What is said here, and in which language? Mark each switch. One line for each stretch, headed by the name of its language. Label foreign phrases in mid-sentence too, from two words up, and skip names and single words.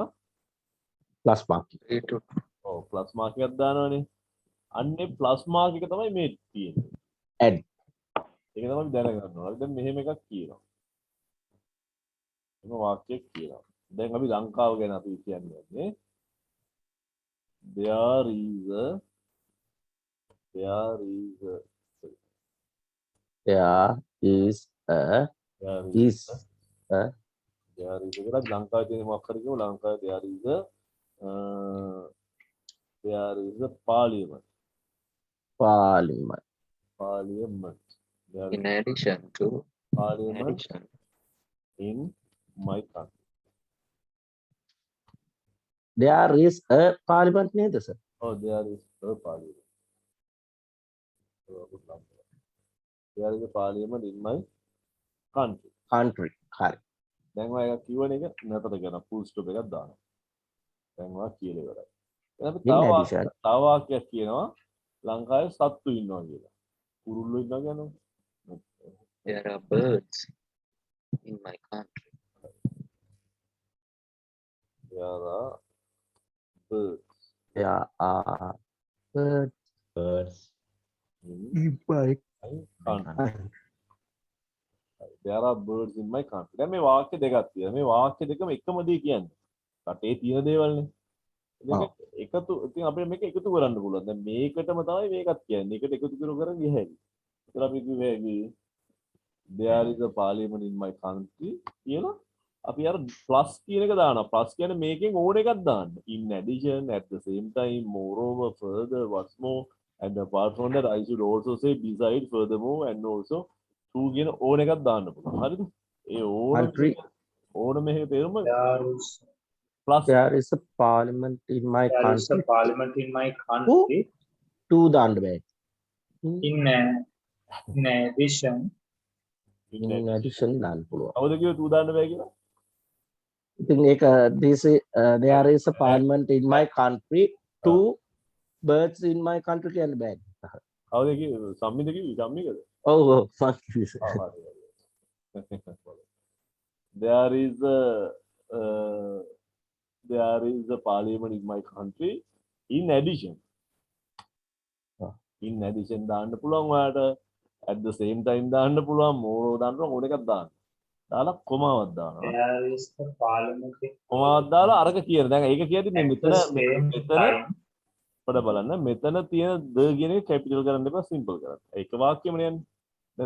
English: plus mark 3 to
Sinhala: ඔව්
English: plus mark
Sinhala: එකක් දානවනේ. අන්නේ
English: plus mark
Sinhala: එක තමයි මේ තියෙන්නේ.
English: add
Sinhala: ඒක තමයි දැනගන්න ඕනේ. දැන් මෙහෙම එකක් කියනවා. එම වාක්‍යයක් කියනවා. දැන් අපි ලංකාව ගැන අපි කියන්නේ නේ.
English: There is a there is a there is a there is
Sinhala: කියලා ලංකාවේ තියෙන මොකක් හරි කියමු ලංකාවේ
English: there is a parliament parliament there in is addition to parliament addition. in my country. there is a parliament නේද sir Oh, there is a parliament. There is a parliament in my country.
Sinhala: country හරි දැන් ඔය එක කියවන එක නැතර කරන
English: full stop
Sinhala: එකක් දානවා. දැන් ඔයා කියලා ඉවරයි. දැන් අපි
English: In addition.
Sinhala: තව වාක්‍යයක් කියනවා ලංකාවේ සත්තු ඉන්නවා කියලා. කුරුල්ලෝ ඉන්නවා කියනවා.
English: There are birds in my country. There are birds there are birds Birds. in in my my country. There are birds in my country.
Sinhala: දැන් මේ වාක්‍ය දෙකක් තියෙනවා. මේ වාක්‍ය දෙකම එකම දේ කියන්නේ. රටේ තියෙන දේවල්නේ. මේක එකතු ඉතින් අපිට මේක එකතු කරන්න පුළුවන්. දැන් මේකටම තමයි මේකත් කියන්නේ. ඒකට එකතු කරගෙන ගිය හැකි. ඒතර අපි කිව්වේ
English: there is a parliament in my country
Sinhala: කියලා අපි අර plus කියන එක දානවා. plus කියන්නේ මේකෙන් ඕන එකක් දාන්න.
English: in addition, at the same time, moreover, further, what's more, and apart from that I should also say beside, furthermore, and also to
Sinhala: කියන ඕන එකක් දාන්න පුළුවන්. හරිද? ඒ
English: country
Sinhala: ඕන මේක තේරුම
English: There is plus there is a parliament in my there is a country parliament in my country.
Sinhala: two දාන්න බෑ
English: In addition, in addition
Sinhala: දාන්න පුළුවන් කවුද කිව්වේ තූ දාන්න බෑ කියලා? ඉතින් ඒක
English: there is a parliament in my country two birds in my country
Sinhala: කියන්න බෑ කවුද කිව්වේ? සම්මිත කිව්වේ? සම්මිකද? ඔව් ඔව් මං කිව්වේ sir.
English: there is a there is a parliament in my country in addition
Sinhala: දාන්න පුළුවන් ඔයාලට
English: at the same time
Sinhala: දාන්න පුළුවන් more දාන්න පුළුවන් ඕන එකක් දාන්න දාලා කොමාවක් දානවා
English: there is a parliament in
Sinhala: කොමාවක් දාලා අරක කියන දැන් ඒක කියද්දි මේ
English: at
Sinhala: මෙතන
English: the same
Sinhala: මෙතන
English: time.
Sinhala: පොඩ බලන්න මෙතන තියෙන ද කියන එක කැපිටල් කරන්න එපා සිම්පල් කරන්න ඒක වාක්‍යෙම යන්නේ දැන්